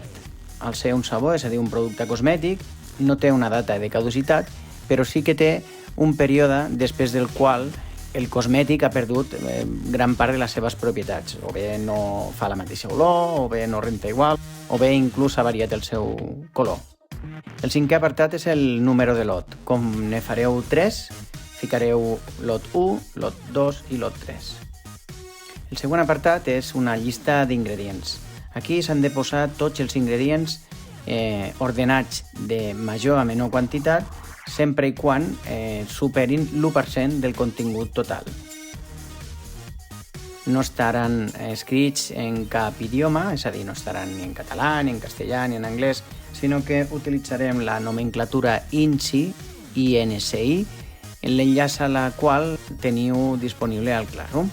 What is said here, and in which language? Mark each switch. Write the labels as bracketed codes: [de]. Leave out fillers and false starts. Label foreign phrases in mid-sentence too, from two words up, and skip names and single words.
[ca] Al ser un sabó, és a dir, un producte cosmètic, no té una data de caducitat, però sí que té un període després del qual el cosmètic ha perdut gran part de les seves propietats. O bé no fa la mateixa olor, o bé no renta igual, o bé inclús ha variat el seu color. El cinquè apartat és el número de lot. Com ne fareu 3, ficareu lot 1, lot 2 i lot 3. El següent apartat és una llista d'ingredients. Aquí s'han de posar tots els ingredients ordenats de major a menor quantitat, sempre i quan superin l'1% del contingut total. No estaran escrits en cap idioma, és a dir, no estaran ni en català, ni en castellà, ni en anglès, sinó que utilitzarem la nomenclatura INSI, INSI, en l'enllaç a la qual teniu disponible al Classroom.